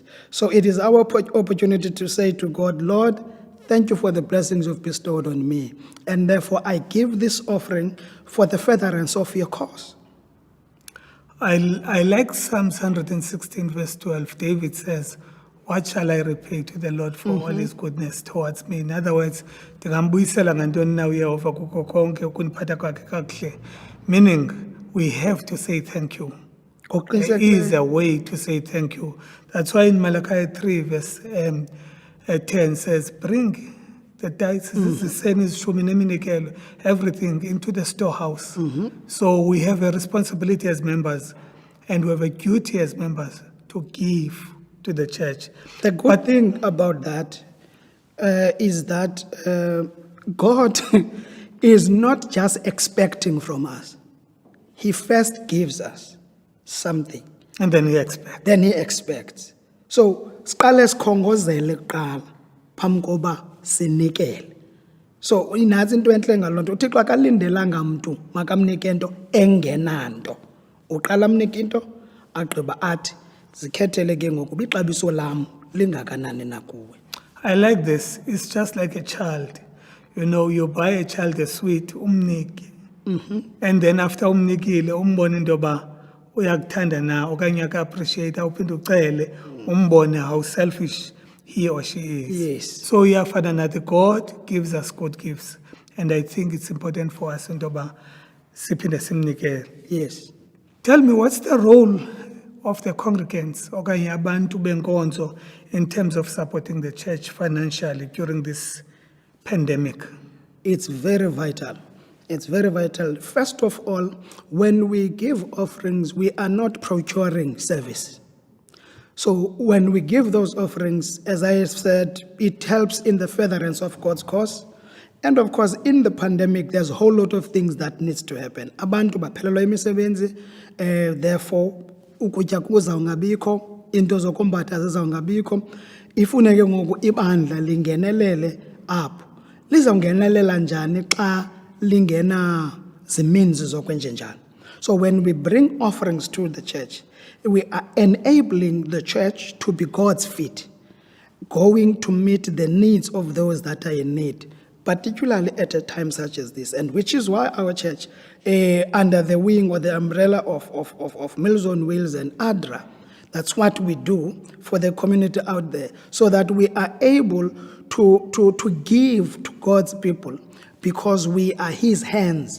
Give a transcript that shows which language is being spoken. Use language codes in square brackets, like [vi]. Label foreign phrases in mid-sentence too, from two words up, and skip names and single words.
[en] So it is our opportunity to say to God, Lord, thank you for the blessings you've bestowed on me. And therefore I give this offering for the furtherance of your cause. I like Psalms 116 verse 12. David says, what shall I repay to the Lord for all his goodness towards me? In other words, [xh] ndingambuyisela ngantoni na uYehova kuko konke ukuniphatha kwakhe kakuhle. [en] Meaning, we have to say thank you. There is a way to say thank you. That's why in Malachi 3 verse 10 says, bring the tithes, everything into the storehouse. So we have a responsibility as members, and we have a duty as members to give to the church. The good thing about that is that God is not just expecting from us. He first gives us something. And then He expects. Then He expects. So, [xh] siqale sikhongozele kuqala phambi koba sinikele. So, inazi into enhle ngaloo nto. uThixo akalindelanga mntu makamnike into engenanto. Uqala amnike into agqiba athi zikhethele ke ngoku ixabiso lam lingakanani na kuwe. [en] I like this. It's just like a child. You know, you buy a child a sweet, umniki. And then after [xh] umnikile, umbone into yoba uyakuthanda na, okanye aka-appreciate, uphinde ucele, umbone [en] how selfish he or she is. Yes. [xh] So iyafana nathi, [en] God gives us good gifts. And I think it's important for us [xh] into yoba siphinde simnikele. [en] Yes. Tell me, what's the role of the congregants [xh] okanye abantu benkonzo [en] in terms of supporting the church financially during this pandemic? It's very vital. It's very vital. First of all, when we give offerings, we are not procuring service. So when we give those offerings, as I have said, it helps in the furtherance of God's cause. And of course, in the pandemic, there's a whole lot of things that needs to happen. [xh] Abantu baphelelwa imisebenzi, therefore, ukutya kuzawungabikho, into zokombatha zizawungabikho. Ifuneke ngoku ibandla lingenelele apho. Lizawungenelela njani xa lingena ziminzi zokwenje njalo. [en] So when we bring offerings to the church, we are enabling the church to be God's feet, going to meet the needs of those that are in need, particularly at a time such as this, and which is why our church, under the wing or the umbrella of Meals on Wheels and ADRA, that's what we do for the community out there, so that we are able to give to God's people, because we are His hands.